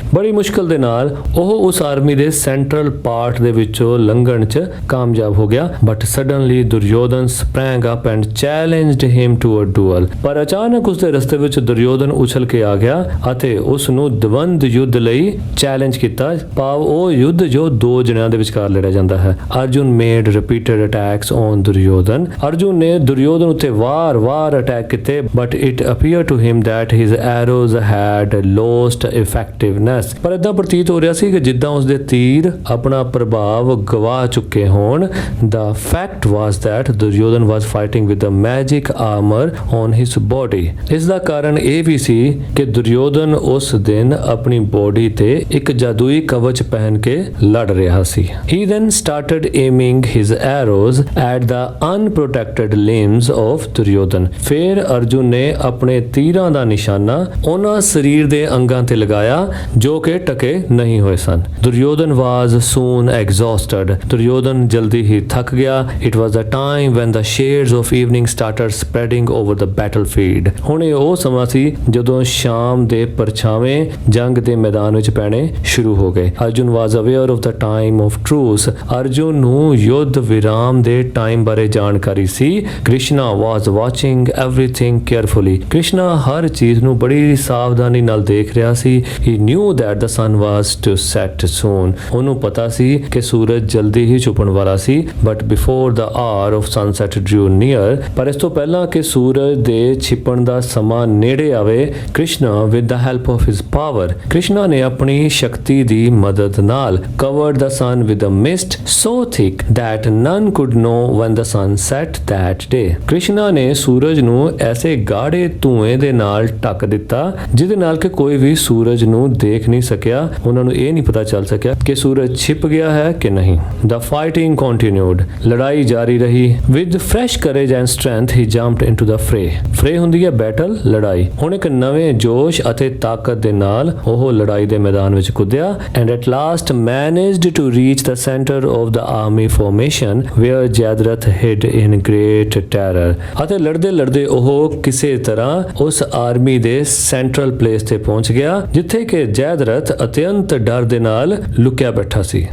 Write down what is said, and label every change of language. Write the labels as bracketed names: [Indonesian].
[Punjabi] ਬੜੀ ਮੁਸ਼ਕਲ ਦੇ ਨਾਲ ਉਹ ਉਸ ਆਰਮੀ ਦੇ ਸੈਂਟਰਲ ਪਾਰਟ ਦੇ ਵਿੱਚੋਂ ਲੰਘਣ 'ਚ ਕਾਮਯਾਬ ਹੋ ਗਿਆ। [English] But suddenly Duryodhan sprang up and challenged him to a duel। [Punjabi] ਪਰ ਅਚਾਨਕ ਉਸ ਦੇ ਰਸਤੇ ਵਿੱਚ ਦੁਰਯੋਧਨ ਉਛਲ ਕੇ ਆ ਗਿਆ ਅਤੇ ਉਸ ਨੂੰ ਦਵੰਦ ਯੁੱਧ ਲਈ ਚੈਲੰਜ ਕੀਤਾ। ਭਾਵ ਉਹ ਯੁੱਧ ਜੋ ਦੋ ਜਣਿਆਂ ਦੇ ਵਿਚਕਾਰ ਲੜਿਆ ਜਾਂਦਾ ਹੈ। Arjun [English] made repeated attacks on [Punjabi] Duryodhan. Arjun ਨੇ ਦੁਰਯੋਧਨ ਉੱਤੇ ਵਾਰ-ਵਾਰ ਅਟੈਕ ਕੀਤੇ। [English] But it appear to him that his arrows had lost effectiveness। [Punjabi] ਪਰ ਇਦਾਂ ਪ੍ਰਤੀਤ ਹੋ ਰਿਹਾ ਸੀ ਕਿ ਜਿੱਦਾਂ ਉਸਦੇ ਤੀਰ ਆਪਣਾ ਪ੍ਰਭਾਵ ਗਵਾ ਚੁੱਕੇ ਹੋਣ। [English] The fact was that Duryodhan was fighting with the magic armor on his body। [Punjabi] ਇਸ ਦਾ ਕਾਰਨ ਇਹ ਵੀ ਸੀ ਕਿ ਦੁਰਯੋਧਨ ਉਸ ਦਿਨ ਆਪਣੀ ਬੋਡੀ ਤੇ ਇੱਕ ਜਾਦੂਈ ਕਵਚ ਪਹਿਨ ਕੇ ਲੜ ਰਿਹਾ ਸੀ। [English] He then started aiming his arrows at the unprotected limbs of Duryodhan. [Punjabi] ਫਿਰ ਅਰਜੁਨ ਨੇ ਆਪਣੇ ਤੀਰਾਂ ਦਾ ਨਿਸ਼ਾਨਾ ਉਹਨਾਂ ਸਰੀਰ ਦੇ ਅੰਗਾਂ ਤੇ ਲਗਾਇਆ ਜੋ ਕਿ ਟਕੇ ਨਹੀਂ ਹੋਏ ਸਨ। Duryodhan [English] was soon exhausted। [Punjabi] Duryodhan ਜਲਦੀ ਹੀ ਥੱਕ ਗਿਆ। [English] It was the time when the shades of evening started spreading over the battlefield। [Punjabi] ਹੁਣ ਇਹ ਉਹ ਸਮਾਂ ਸੀ ਜਦੋਂ ਸ਼ਾਮ ਦੇ ਪਰਛਾਵੇਂ ਜੰਗ ਦੇ ਮੈਦਾਨ ਵਿੱਚ ਪੈਣੇ ਸ਼ੁਰੂ ਹੋ ਗਏ। [English] Arjun was aware of the time of truce। [Punjabi] Arjun ਨੂੰ ਯੁੱਧ ਵਿਰਾਮ ਦੇ ਟਾਈਮ ਬਾਰੇ ਜਾਣਕਾਰੀ ਸੀ। [English] Krishna was watching everything carefully। [Punjabi] Krishna ਹਰ ਚੀਜ਼ ਨੂੰ ਬੜੀ ਸਾਵਧਾਨੀ ਨਾਲ ਦੇਖ ਰਿਹਾ ਸੀ। [English] He knew that the sun was to set soon। [Punjabi] ਉਹਨੂੰ ਪਤਾ ਸੀ ਕਿ ਸੂਰਜ ਜਲਦੀ ਹੀ ਛੁਪਣ ਵਾਲਾ ਸੀ। [English] But before the hour of sunset drew near, [Punjabi] ਪਰ ਇਸ ਤੋਂ ਪਹਿਲਾਂ ਕਿ ਸੂਰਜ ਦੇ ਛਿਪਣ ਦਾ ਸਮਾਂ ਨੇੜੇ ਆਵੇ, Krishna [English] with the help of his his power, Krishna [Punjabi] ਨੇ ਆਪਣੀ ਸ਼ਕਤੀ ਦੀ ਮਦਦ ਨਾਲ [English] covered the sun with a mist so thick that none could know when the sun set that day. [Punjabi] Krishna ਨੇ ਸੂਰਜ ਨੂੰ ਐਸੇ ਗਾੜੇ ਧੂਏ ਦੇ ਨਾਲ ਢੱਕ ਦਿੱਤਾ ਜਿਹਦੇ ਨਾਲ ਕਿ ਕੋਈ ਵੀ ਸੂਰਜ ਨੂੰ ਦੇਖ ਨਹੀਂ ਸਕਿਆ, ਉਹਨਾਂ ਨੂੰ ਇਹ ਨਹੀਂ ਪਤਾ ਚੱਲ ਸਕਿਆ ਕਿ ਸੂਰਜ ਛਿਪ ਗਿਆ ਹੈ ਕਿ ਨਹੀਂ। [English] The fighting continued, [Punjabi] ਲੜਾਈ ਜਾਰੀ ਰਹੀ। [English] With fresh courage and strength he jumped into the fray. [Punjabi] Fray ਹੁੰਦੀ ਹੈ ਬੈਟਲ, ਲੜਾਈ। ਹੁਣ ਇੱਕ ਨਵੇਂ ਜੋਸ਼ ਅਤੇ ਤਾਕਤ ਦੇ ਨਾਲ ਉਹ ਲੜਾਈ ਦੇ ਮੈਦਾਨ ਵਿੱਚ ਕੁੱਦਿਆ [English] and at last managed to reach the center of the army formation where Jayadratha hid in great terror. [Punjabi] ਅਤੇ ਲੜਦੇ ਲੜਦੇ ਉਹ ਕਿਸੇ ਤਰ੍ਹਾਂ ਉਸ ਆਰਮੀ ਦੇ ਸੈਂਟਰਲ ਪਲੇਸ ਤੇ ਪਹੁੰਚ ਗਿਆ ਜਿੱਥੇ ਕਿ ਜੈਦਰਥ ਅਤਿਅੰਤ ਡਰ ਦੇ ਨਾਲ ਲੁਕਿਆ ਬੈਠਾ ਸੀ।